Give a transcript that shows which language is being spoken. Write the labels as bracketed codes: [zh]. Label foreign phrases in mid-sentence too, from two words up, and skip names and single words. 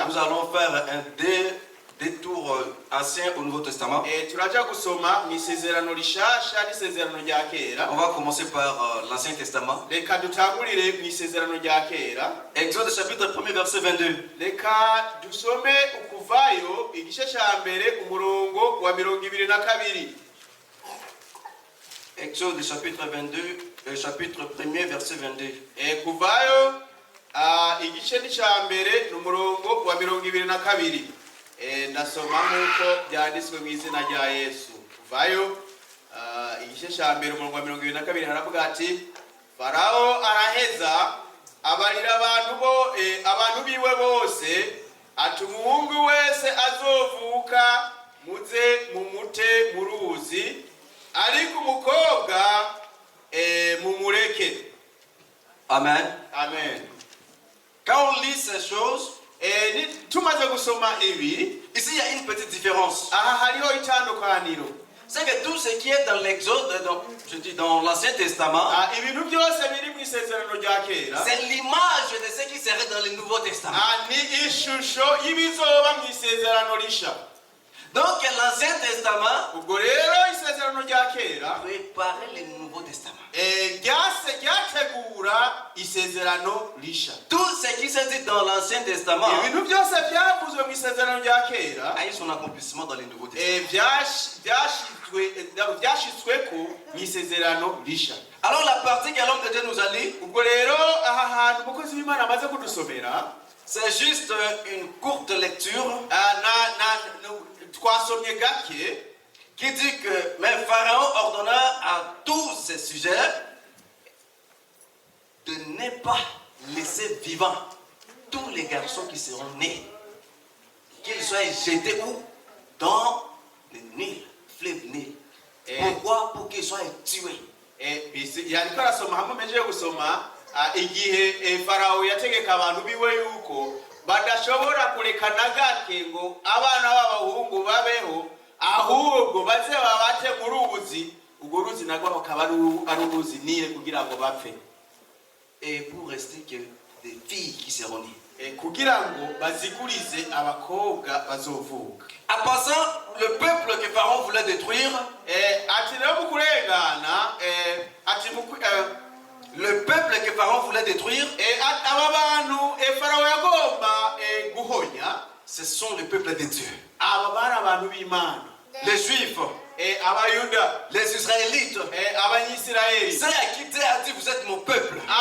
[fr] Nous allons faire un détour ancien au Nouveau Testament. [rn] Turaja gusoma mu isezerano rishasha n'isezerano rya kera. [fr] On va commencer par l'Ancien Testament. [rn] Reka dutangurire mu isezerano rya kera. [fr] Exode chapitre 1 verset 22. [rn] Reka dusome ukuvayo igice cya mbere umurongo wa 22. [fr] Exode chapitre 22, chapitre 1er verset 22. [rn] Kuvayo igice ni cya mbere n'umurongo wa 22. Ndasoma nk'uko byanditswe mu izina rya Yesu. Kuvayo igice cya mbere umurongo wa 22 haravuga ati Farao araheza abarira abantu biwe bose ati umuhungu wese azovuka muze mumute mu ruzi ariko umukobwa mumureke. Amen. Amen. [fr] Quand on lit ces choses, [rn] tumaze gusoma ibi, [fr] ici il y a une petite différence. [rn] aha hariho itandukaniro. [fr] C'est que tout ce qui est dans l'Exode, dans l'Ancien Testament, [rn] ibintu byose biri mu isezerano rya kera, [fr] c'est l'image de ce qui serait dans le Nouveau Testament. [rn] ni ishusho y'ibizoba mu isezerano risha. [fr] Donc l'Ancien Testament [rn] ubwo rero isezerano rya kera [fr] préparait le Nouveau Testament. [rn] ryategura isezerano risha. [fr] Tout ce qui se dit dans l'Ancien Testament [rn] ibintu byose byavuzwe mu isezerano rya kera [fr] a eu son accomplissement dans le Nouveau Testament. [rn] byashyizweko mu isezerano risha. [fr] Alors la partie que l'homme de Dieu nous a dit, [rn] ubwo rero aha hantu umukozi w'Imana amaze kudusomera, [fr] c'est juste une courte lecture [rn] twasomye gake [fr] qui dit que mais Pharaon ordonna à tous ces sujets de ne pas laisser vivants tous les garçons qui seront nés, qu'ils soient jetés où? Dans le Nil, fleuve Nil. Pourquoi? Pour qu'ils soient tués. [rn] yariko arasoma hamwe mejeje gusoma igihe Farao yategeka abantu biwe yuko badashobora kureka na gake ngo abana b'abahungu babeho, ahubwo baze babate mu ruzi, urwo ruzi nagwa bakaba ari uruzi Nile kugira ngo bapfe. [fr] Et pour rester que des filles qui seront nées. [rn] Kugira ngo bazigurize abakobwa bazovuka. [fr] En passant, le peuple que Pharaon voulait détruire, le peuple que Pharaon voulait détruire, ce sont les peuples de Dieu. Les Juifs, les Israélites, ceux à qui Dieu a dit vous êtes mon peuple.